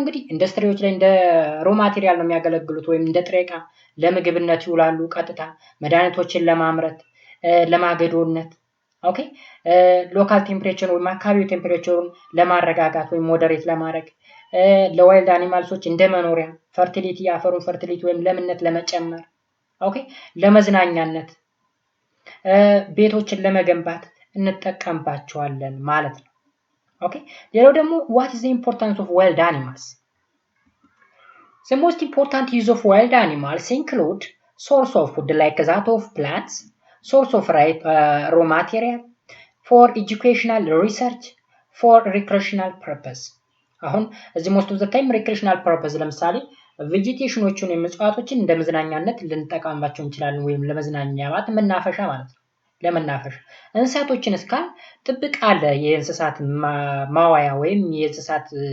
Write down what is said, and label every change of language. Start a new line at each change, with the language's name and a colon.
Amharic: እንግዲህ ኢንዱስትሪዎች ላይ እንደ ሮ ማቴሪያል ነው የሚያገለግሉት ወይም እንደ ጥሬ ዕቃ ለምግብነት ይውላሉ። ቀጥታ መድኃኒቶችን ለማምረት፣ ለማገዶነት። ኦኬ ሎካል ቴምፕሬቸር ወይም አካባቢው ቴምፕሬቸሩን ለማረጋጋት ወይም ሞዴሬት ለማድረግ፣ ለዋይልድ አኒማልሶች እንደ መኖሪያ ፈርቲሊቲ፣ አፈሩን ፈርቲሊቲ ወይም ለምነት ለመጨመር፣ ኦኬ ለመዝናኛነት፣ ቤቶችን ለመገንባት እንጠቀምባቸዋለን ማለት ነው። ኦኬ ሌላው ደግሞ
English: what is the importance of wild animals? The most important use of wild animals include source of food like that of plants, source of raw material, for educational research, for recreational purpose.
Amharic: አሁን እዚህ
English: most of the time recreational purpose
Amharic: ለምሳሌ ቬጂቴሽኖቹን የምጽዋቶችን እንደ መዝናኛነት ልንጠቀምባቸው እንችላለን ወይም ለመዝናኛ ማለት መናፈሻ ማለት ነው። ለመናፈሻ እንስሳቶችን እስካል ጥብቅ አለ የእንስሳት ማዋያ ወይም የእንስሳት